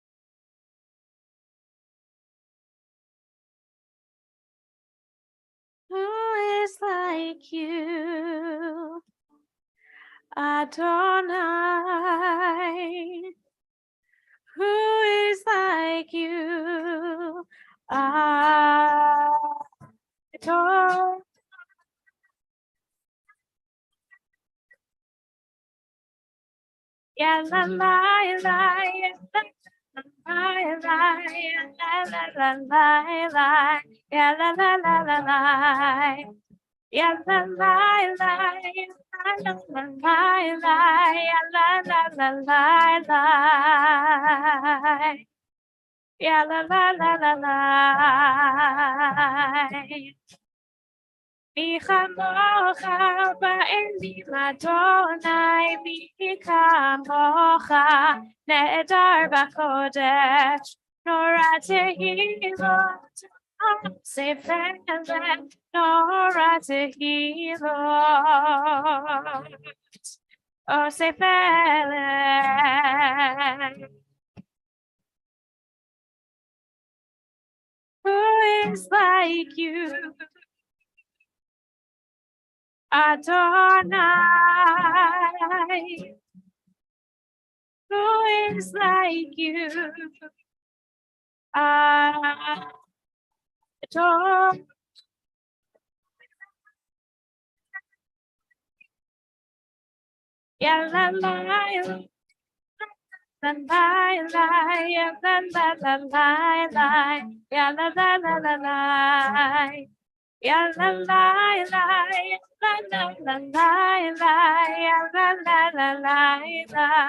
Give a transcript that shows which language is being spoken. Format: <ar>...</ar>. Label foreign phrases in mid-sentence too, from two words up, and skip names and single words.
<en>Who is like you, Adonai? Who is like you, Adonai? Yeah, la la la, yeah, la la la, yeah, la la la la, yeah, la la la la la. Yeah, la la la, yeah, la la la la, yeah, la la la la la. Yeah, la la la la la.</en> <he>מי כמוכה באלים אדוני, מי כמוכה נאדר בקודש, נורא תהילות, ספלט, נורא תהילות, אוה ספלט.</he> <en>Who is like you, Adonai? Who is like you, Adonai? Yeah, la la la la la la, yeah, la la la la la, yeah, la la la la la. Yeah, la la la, la la la la la, yeah, la la la la la.</en>